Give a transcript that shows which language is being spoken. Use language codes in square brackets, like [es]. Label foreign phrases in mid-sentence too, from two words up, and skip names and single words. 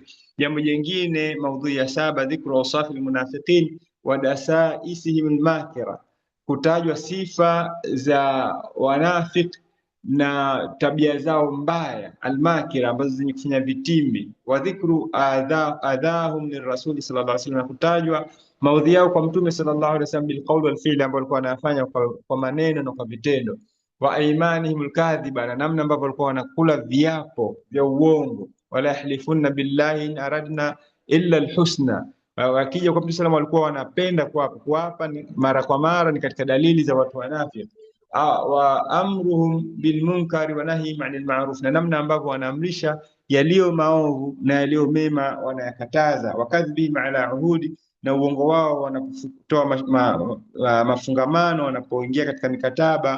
[sw] Jambo jingine, maudhui ya saba, [ar] dhikru awsafi al-munafiqin wa dasaisihim al-makira, [sw] kutajwa sifa za wanafik na tabia zao mbaya, almakira, ambazo zenye kufanya vitimbi. [ar] Wa dhikru adhahum lirrasuli sallallahu alaihi wasallam, [sw] kutajwa maudhi yao kwa mtume [ar] sallallahu alaihi wasallam bil qawl wal fi'l, [sw] ambao walikuwa wanafanya kwa maneno na kwa vitendo. [ar] Wa aymanihim alkadhiba, [sw] na namna ambavyo walikuwa wanakula viapo vya uongo. [ar] Wala yahlifunna billahi in aradna illa alhusna, [sw] wakija kwa mtume sallallahu walikuwa wanapenda kuapa mara kwa mara, ni katika dalili za watu wanafiki. [ar] Wa amruhum bil munkari wa nahyihim anil ma'ruf, [sw] na namna ambavyo wanaamrisha yaliyo maovu na yaliyo mema wanayakataza. [ar] Wakadhibihim ala uhudi, [sw] na uongo wao wanapotoa mafungamano, wanapoingia katika mikataba.